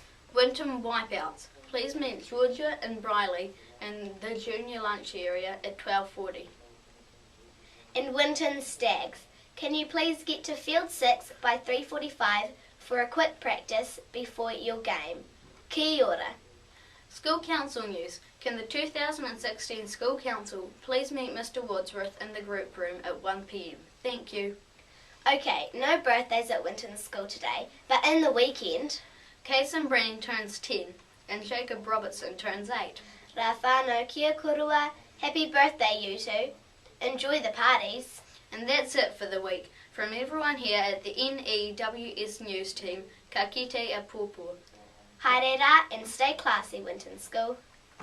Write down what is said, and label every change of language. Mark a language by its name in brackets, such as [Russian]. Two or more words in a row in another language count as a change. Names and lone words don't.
[English] Winton Wipeouts, please meet Georgia and Briley in the junior lunch area at 12:40. And Winton Stags, can you please get to field 6 by 3:45 for a quick practice before your game? [Māori] Kia ora. [English] School Council news. Can the 2016 School Council please meet Mr. Wadsworth in the group room at 1 p.m. Thank you. Okay, no birthdays at Winton School today, but in the weekend, Kason Breen turns 10 and Jacob Robertson turns 8. [Māori] Rā whānau kia korua, [English] happy birthday you two. Enjoy the parties. And that's it for the week. From everyone here at the N.E.W.S news team, [Māori] ka kite a pōpō. Haere rā [English] and stay classy, Winton School.